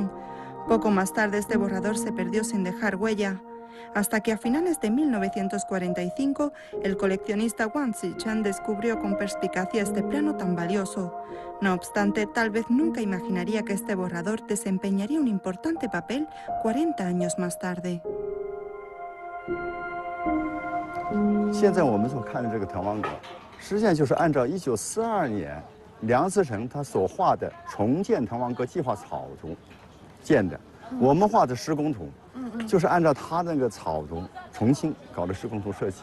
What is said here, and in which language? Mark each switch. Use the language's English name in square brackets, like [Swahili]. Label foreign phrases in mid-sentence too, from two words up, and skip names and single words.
[Spanish] Poco más tarde este borrador se perdió sin dejar huella. hasta que a finales de 1945 el coleccionista Wang Zichen descubrió con perspicacia este plano tan valioso. No obstante, tal vez nunca imaginaría que este borrador desempeñaría un importante papel 40 años más tarde. [Chinese] 现在我们所看的这个滕王阁，实际上就是按照1942年梁思成他所画的重建滕王阁计划草图建的。我们画的施工图，就是按照他那个草图重新搞的施工图设计。